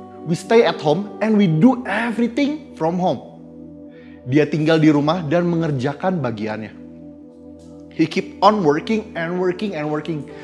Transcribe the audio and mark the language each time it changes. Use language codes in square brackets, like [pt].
[en] We stay at home and we do everything from home. [id] Dia tinggal di rumah dan mengerjakan bagiannya. [en] He keep on working and working and working.